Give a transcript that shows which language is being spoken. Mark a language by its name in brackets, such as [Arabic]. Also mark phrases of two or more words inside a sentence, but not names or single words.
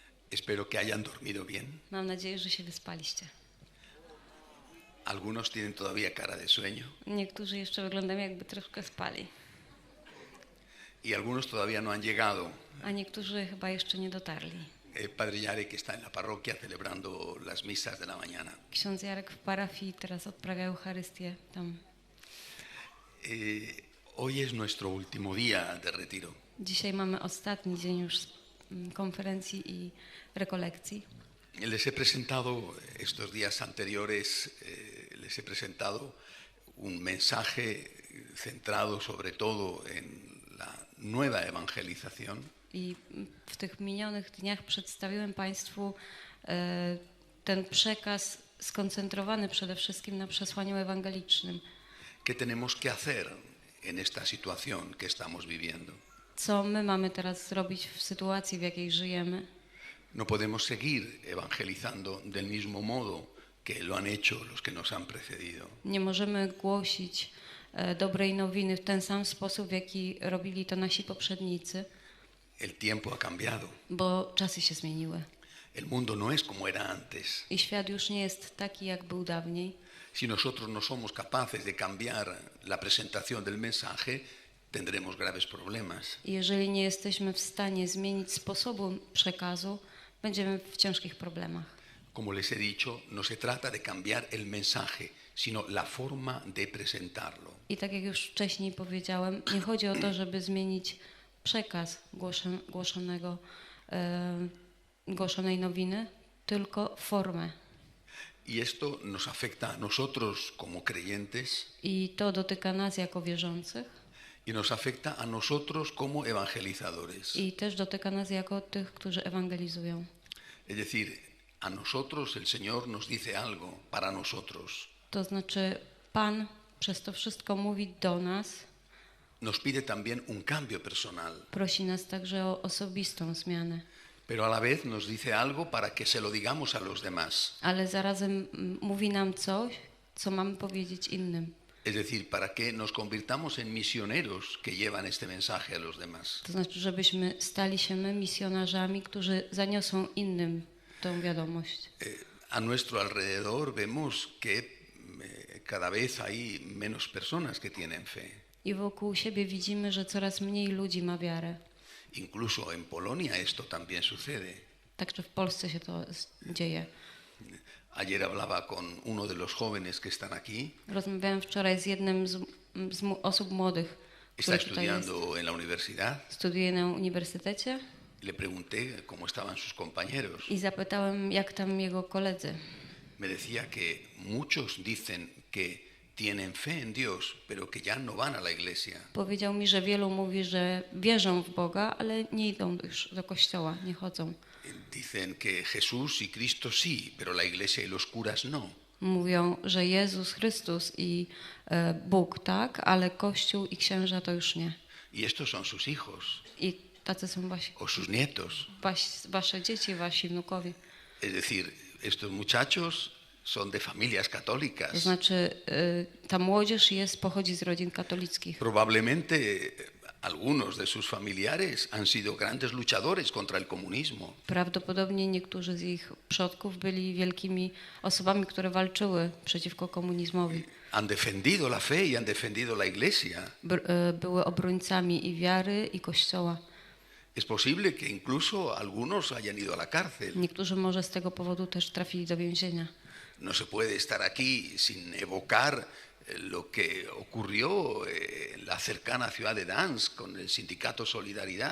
[Spanish] Espero que hayan dormido bien. [Polish] Mam nadzieję, że się wyspaliście. [Spanish] Algunos tienen todavía cara de sueño [Polish] Niektórzy jeszcze wyglądają, jakby troszkę spali, [Spanish] y algunos todavía no han llegado. [Polish] a niektórzy chyba jeszcze nie dotarli. [Spanish] Padre Yarek está en la parroquia celebrando las misas de la mañana. [Polish] Ksiądz Jarek w parafii teraz odprawia Eucharystię tam. [Spanish] Hoy es nuestro último día de retiro. [Polish] Dzisiaj mamy ostatni dzień już konferencji i rekolekcji. [Spanish] Les he presentado estos días anteriores, les he presentado un mensaje centrado sobre todo en la nueva evangelización. [Polish] I w tych minionych dniach przedstawiłem Państwu ten przekaz skoncentrowany przede wszystkim na przesłaniu ewangelicznym. [Spanish] ¿Qué tenemos que hacer en esta situación que estamos viviendo? [Polish] Co my mamy teraz zrobić w sytuacji, w jakiej żyjemy? [Spanish] No podemos seguir evangelizando del mismo modo que lo han hecho los que nos han precedido. [Polish] Nie możemy głosić dobrej nowiny w ten sam sposób, w jaki robili to nasi poprzednicy, [Spanish] El tiempo ha cambiado. [Polish] bo czasy się zmieniły. [Spanish] El mundo no es como era antes. [Polish] I świat już nie jest taki, jak był dawniej. [Spanish] Si nosotros no somos capaces de cambiar la presentación del mensaje, tendremos graves problemas. [Polish] I jeżeli nie jesteśmy w stanie zmienić sposobu przekazu, będziemy w ciężkich problemach. [Spanish] Como les he dicho, no se trata de cambiar el mensaje, sino la forma de presentarlo. [Polish] I tak jak już wcześniej powiedziałem, nie chodzi o to, żeby zmienić przekaz głoszonej nowiny, tylko formę. [Spanish] Y esto nos afecta a nosotros como creyentes [Polish] I to dotyka nas jako wierzących [Spanish] y nos afecta a nosotros como evangelizadores. [Polish] i też dotyka nas jako tych, którzy ewangelizują. [Spanish] Es decir, a nosotros el Señor nos dice algo para nosotros. [Polish] To znaczy Pan przez to wszystko mówi do nas, [Spanish] Nos pide también un cambio personal, [Polish] prosi nas także o osobistą zmianę, [Spanish] pero a la vez nos dice algo para que se lo digamos a los demás. [Polish] ale zarazem mówi nam coś, co mamy powiedzieć innym. [Spanish] Es decir, para que nos convirtamos en misioneros que llevan este mensaje a los demás. [Polish] To znaczy, żebyśmy stali się my misjonarzami, którzy zaniosą innym tę wiadomość. [Spanish] A nuestro alrededor vemos que cada vez hay menos personas que tienen fe. [Polish] I wokół siebie widzimy, że coraz mniej ludzi ma wiarę. [Spanish] Incluso en Polonia esto también sucede. [Polish] Także w Polsce się to dzieje. [Spanish] Ayer hablaba con uno de los jóvenes que están aquí. [Polish] Rozmawiałem wczoraj z jednym z osób młodych, [Spanish] Está [Polish] który tutaj jest. [Spanish] estudiando en la universidad. [Polish] Studiuje na uniwersytecie [Spanish] Le pregunté cómo estaban sus compañeros. [Polish] i zapytałem, jak tam jego koledzy. [Spanish] Me decía que muchos dicen que tienen fe en Dios, pero que ya no van a la iglesia. [Polish] Powiedział mi, że wielu mówi, że wierzą w Boga, ale nie idą już do kościoła, nie chodzą. [Spanish] Dicen que Jesús y Cristo sí, pero la iglesia y los curas no. [Polish] Mówią, że Jezus Chrystus i Bóg tak, ale Kościół i księża to już nie. [Spanish] Y estos son sus hijos [Polish] I tacy są [Spanish] o sus nietos. [Polish] wasze dzieci, wasi wnukowie. [Spanish] Es decir, estos muchachos son de familias [Polish] To [Spanish] católicas. [Polish] znaczy ta młodzież pochodzi z rodzin katolickich. [Spanish] Probablemente algunos de sus familiares han sido grandes luchadores contra el comunismo. [Polish] Prawdopodobnie niektórzy z ich przodków byli wielkimi osobami, które walczyły przeciwko komunizmowi. [Spanish] Han defendido la fe y han defendido la iglesia. [Polish] Były obrońcami i wiary, i Kościoła. [Spanish] Es posible que incluso algunos hayan ido a la cárcel. [Polish] Niektórzy może z tego powodu też trafili do więzienia. [Spanish] No se puede estar aquí sin evocar lo que ocurrió en la cercana ciudad de Dansk con el sindicato Solidaridad.